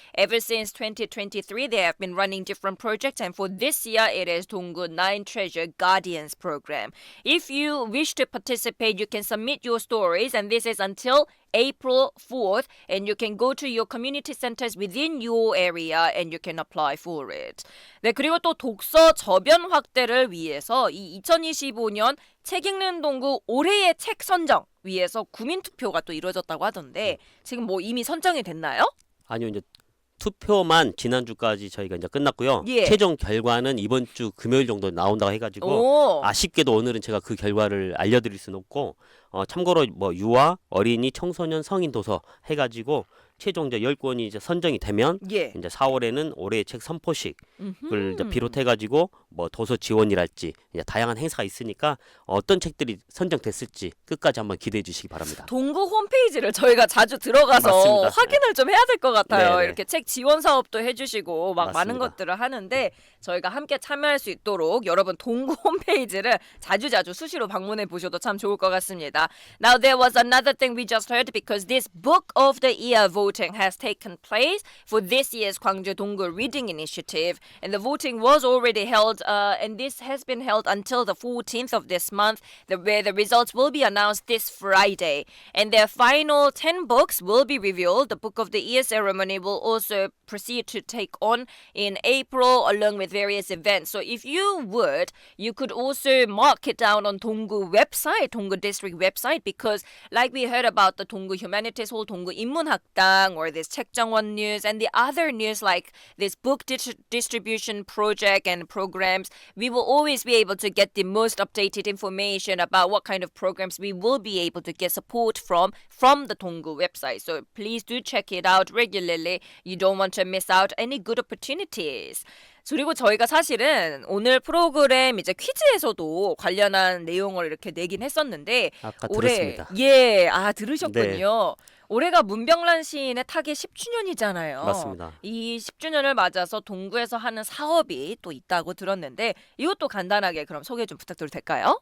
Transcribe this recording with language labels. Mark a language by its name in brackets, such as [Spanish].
[English] Ever since 2023, they have been running different projects, and for this year it is Donggu 9 Treasure Guardians program. If you wish to participate, you can submit your stories, and this is until April 4th, and you can go to your community centers within your area and you can apply for it. [Korean] 네, 그리고 또 독서 저변 확대를 위해서 이 2025년 책 읽는 동구 올해의 책 선정 위해서 구민 투표가 또 이루어졌다고 하던데, 지금 뭐 이미 선정이 됐나요? 아니요, 이제 투표만 지난주까지 저희가 이제 끝났고요. 예. 최종 결과는 이번 주 금요일 정도 나온다고 해가지고 아쉽게도 오늘은 제가 그 결과를 알려드릴 수는 없고, 참고로 뭐 유아, 어린이, 청소년, 성인 도서 해가지고 최종 이제 10권이 이제 선정이 되면 이제 4월에는 올해의 책 선포식을 이제 비롯해가지고 뭐 도서 지원이랄지 이제 다양한 행사가 있으니까 어떤 책들이 선정됐을지 끝까지 한번 기대해 주시기 바랍니다. 동구 홈페이지를 저희가 자주 들어가서 맞습니다. 확인을 좀 해야 될 것 같아요. 네네. 이렇게 책 지원 사업도 해주시고 막 맞습니다. 많은 것들을 하는데, 저희가 함께 참여할 수 있도록 여러분 동구 홈페이지를 자주자주 수시로 방문해 보셔도 참 좋을 것 같습니다. [English] Now there was another thing we just heard, because this Book of the Year voting has taken place for this year's Gwangju Donggu Reading Initiative, and the voting was already held, and this has been held until the 14th of this month, where the results will be announced this Friday, and their final 10 books will be revealed. The Book of the Year ceremony will also proceed to take on in April, along with various events. So if you would, you could also mark it down on Donggu website, Donggu district website, because like we heard about the Donggu Humanities Hall, Donggu 인문학당, or this 책정원 news and the other news like this book distribution project and programs, we will always be able to get the most updated information about what kind of programs we will be able to get support from the Donggu website. So please do check it out regularly. You don't want to miss out any good opportunities. [Korean] 그리고 저희가 사실은 오늘 프로그램 이제 퀴즈에서도 관련한 내용을 이렇게 내긴 했었는데, 아까 올해 들었습니다. 들으셨군요. 올해가 문병란 시인의 타계 10주년이잖아요. 맞습니다. 이 10주년을 맞아서 동구에서 하는 사업이 또 있다고 들었는데 이것도 간단하게 그럼 소개 좀 부탁드려도 될까요?